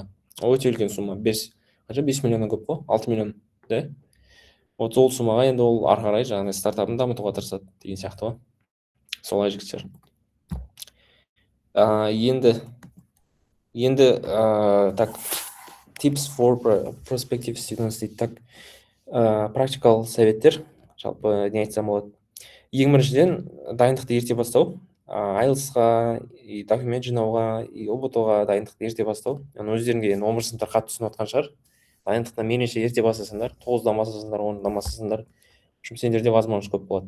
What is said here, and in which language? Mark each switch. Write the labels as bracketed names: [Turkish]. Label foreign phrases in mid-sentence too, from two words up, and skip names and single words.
[Kazakh] Ол өте үлкен сумма. 5 миллионнан көп қой, 6 миллион, да? Вот сол суммаға енді ол ары қарай жаңағыдай стартапын дамытуға тырысады деген сияқты ғой. Солай жігіттер. Енді так [English] tips for prospective students [Kazakh] дейді. Так практикал советтер, жалпы не айтсам болады. Ең біріншіден дайындықты ерте бастау, IELTS-ға, и документ жинауға, и ОБТ-ға дайындықты ерте бастау. Өздеріңге 11 сыныптар қатты түсініп отқан шығар. Дайындықтан меніңше ерте бастасаңдар, 9-дан бастасаңдар, 10-дан бастасаңдар, сендерде возможность көп болады.